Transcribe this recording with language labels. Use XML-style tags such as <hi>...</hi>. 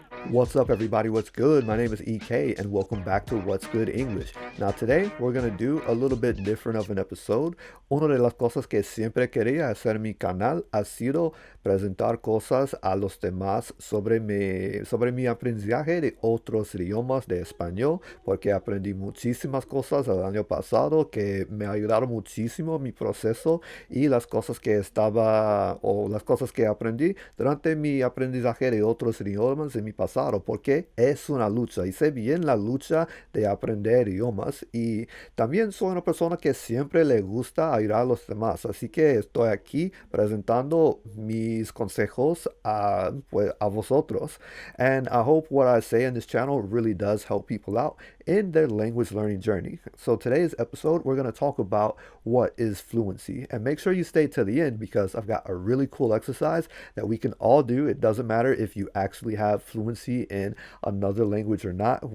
<en>What's up, everybody? What's good? My name is EK, and welcome back to What's Good English. Now, today we're going to do a little bit different of an episode.</en> <es>Una de las cosas que siempre quería hacer en mi canal ha sido presentar cosas a los demás sobre mi aprendizaje de otros idiomas de español, porque aprendí muchísimas cosas el año pasado que me ayudaron muchísimo en mi proceso y las cosas las cosas que aprendí durante mi aprendizaje de otros idiomas en mi pasado, porque es una lucha y sé bien la lucha de aprender idiomas y también soy una persona que siempre le gusta ayudar a los demás, así que estoy aquí presentando mis consejos a vosotros.</es> <en>And I hope what I say in this channel really does help people out in their language learning journey. So today's episode, we're going to talk about what is fluency. And make sure you stay to the end because I've got a really cool exercise that we can all do. It doesn't matter if you actually have fluency in another language or not.</en>